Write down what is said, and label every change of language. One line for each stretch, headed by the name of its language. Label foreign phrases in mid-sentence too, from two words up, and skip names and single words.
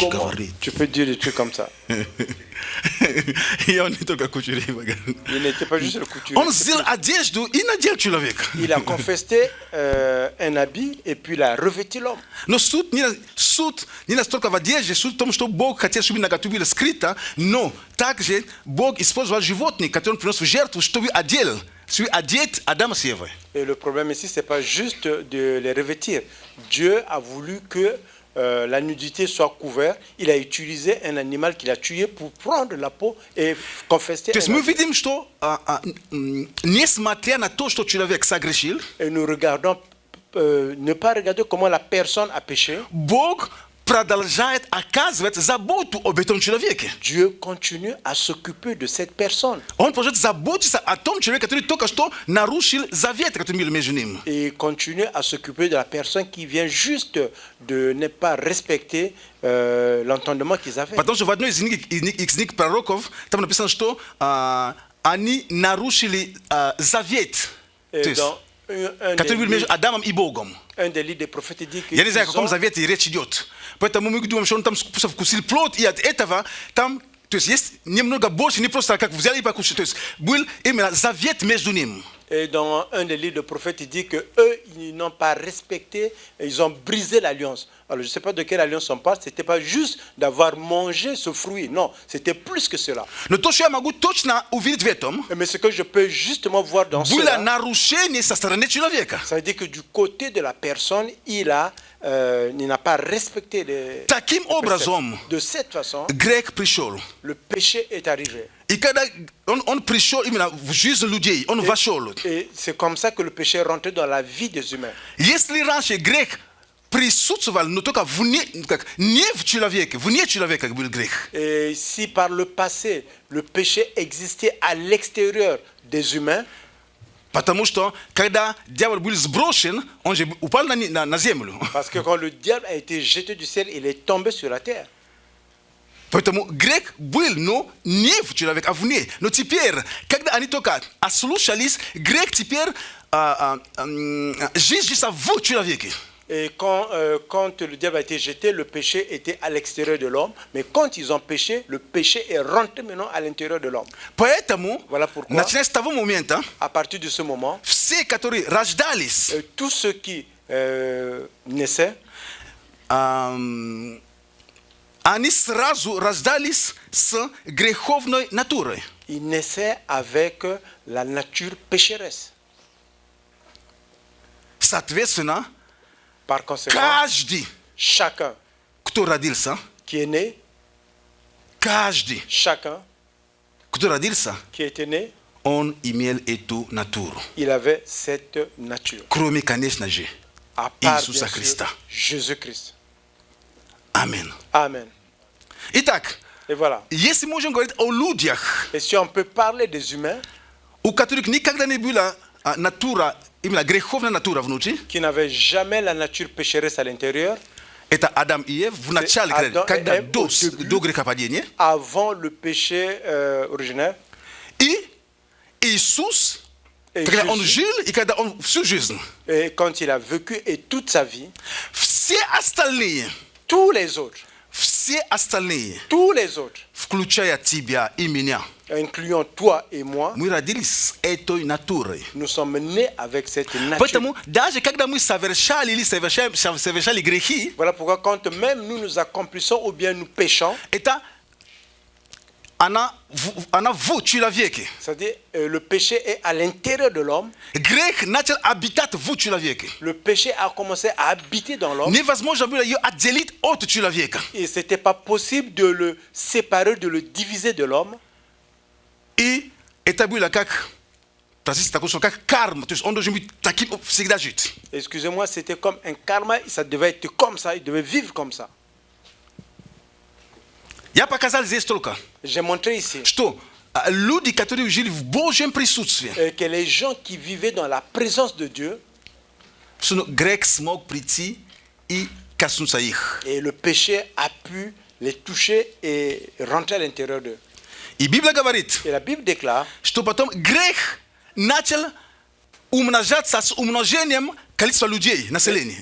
French: Comment
Russian: говорить?
French: tu peux dire des trucs comme ça?
Russian: И он не только couturier.
French: Il n'était pas juste le couturier.
Russian: Он сделал одежду и надел человека.
French: Il a confesté un habit et puis il a revêti l'homme.
Russian: Но суд не настолько в одежде, суд в том, что Бог хотел, чтобы наготу было скрыто, но также Бог использовал животных, которые он принес в жертву, чтобы одеть Адама с Евой.
French: Et le problème ici, c'est pas juste de les revêtir. Dieu a voulu que la nudité soit couverte. Il a utilisé un animal qu'il a tué pour prendre la peau et confesser.
Russian: То есть мы видим, что несмотря на то, что человек согрешил,
French: Et nous regardons, ne pas regarder comment la personne a péché.
Russian: Бог продолжает оказывать заботу об этом человеке.
French: Dieu continue à s'occuper de cette personne.
Russian: Он продолжает заботиться о том человеке, который только что нарушил завет, который был между ним.
French: Et continue à s'occuper de la personne qui vient juste de ne pas respecter l'entendement qu'ils avaient.
Russian: Потому что в одной из книг пророков там написано, что они нарушили завет,
French: Et
Russian: то есть,
French: dans
Russian: который был между Адамом и Богом.
French: un des livres des prophètes dit que
Russian: Я не знаю, о каком завете речь идет. Поэтому мы думаем, что он там вкусил плод, и от этого там, то есть немного больше, не просто как взяли и покушали. То есть был именно завет между ним.
French: Et dans un des livres de prophètes, il dit que eux, ils n'ont pas respecté, ils ont brisé l'alliance. Alors, je ne sais pas de quelle alliance on parle. C'était pas juste d'avoir mangé ce fruit. Non, c'était plus que cela.
Russian: Но то, что я могу точно увидеть в этом,
French: Mais ce que je peux justement voir dans
Russian: было
French: cela,
Russian: нарушение со стороны человека.
French: ça veut dire que du côté de la personne, il n'a pas respecté les
Russian: Таким образом,
French: préceptes. De cette façon,
Russian: грех пришел.
French: le péché est arrivé.
Russian: И когда он пришел именно в жизнь людей, он вошел.
French: Et c'est comme ça que le péché est rentré dans la vie des humains.
Russian: Если раньше грех присутствовал, но только не в человеке, вне человека был грех.
French: Et si par le passé, le péché existait à l'extérieur des humains,
Russian: Потому что, когда дьявол был сброшен, он же упал на землю.
French: parce que quand le diable a été jeté du ciel, il est tombé sur la terre.
Russian: Поэтому грех был, но не в человеке, а вне. Но теперь, когда они только ослушались, грех теперь жизнь в человеке.
French: Et quand le diable a été jeté, le péché était à l'extérieur de l'homme. Mais quand ils ont péché, le péché est rentré maintenant à l'intérieur de l'homme.
Russian: Поэтому,
French: Voilà pourquoi,
Russian: начиная с того момента,
French: à partir de ce moment,
Russian: все, которые рождались,
French: tous ceux qui naissaient,
Russian: они сразу рождались с греховной натурой.
French: ils naissaient avec la nature pécheresse.
Russian: Соответственно,
French: Par conséquent,
Russian: каждый,
French: chacun
Russian: кто родился,
French: qui est né,
Russian: Каждый,
French: Chacun
Russian: кто родился,
French: qui était né,
Russian: он имел эту натуру.
French: il avait cette nature.
Russian: Кроме, конечно же,
French: À part,
Russian: Иисуса
French: bien sûr,
Russian: Христа.
French: Jésus-Christ.
Russian: Аминь.
French: Amen.
Russian: Итак,
French: Et voilà.
Russian: если можем говорить о людях,
French: Et si on peut parler des humains
Russian: у которых никогда не была натура, именно греховная натура внутри,
French: qui n'avaient jamais la nature pécheresse à l'intérieur,
Russian: это Адам и Ев в начале, Адам и когда Ев до
French: au début.
Russian: грехопадения,
French: avant le péché originaire,
Russian: и Иисус,
French: et,
Russian: когда он
French: Jésus,
Russian: жил и когда он всю жизнь,
French: et quand il a vécu et toute sa vie,
Russian: все остальные,
French: tous les autres,
Russian: включая тебя и меня,
French: incluant toi et moi,
Russian: мы родились с этой натурой.
French: nous sommes nés avec cette nature.
Russian: Поэтому даже когда мы совершали или совершали грехи,
French: Voilà pourquoi quand même nous accomplissons ou bien nous péchons,
Russian: это она в человеке.
French: c'est-à-dire le péché est à l'intérieur de l'homme,
Russian: Грех начал обитать в человеке.
French: le péché a commencé à habiter dans l'homme
Russian: Невозможно было ее отделить от человека.
French: et ce n'était pas possible de le séparer, de le diviser de l'homme.
Russian: И это было как карма. То есть он должен быть таким всегда жить.
French: Excusez-moi, c'était comme un karma, ça devait être comme ça, il devait vivre comme ça.
Russian: Я показал здесь только,
French: J'ai montré ici
Russian: что люди, которые жили в Божьем присутствии,
French: que les gens qui vivaient dans la présence de Dieu,
Russian: грех смог прийти и коснуться их.
French: et le péché a pu les toucher et rentrer à l'intérieur d'eux.
Russian: И Библия говорит,
French: Et la Bible déclare
Russian: что потом грех начал умножаться с умножением количества людей, населения.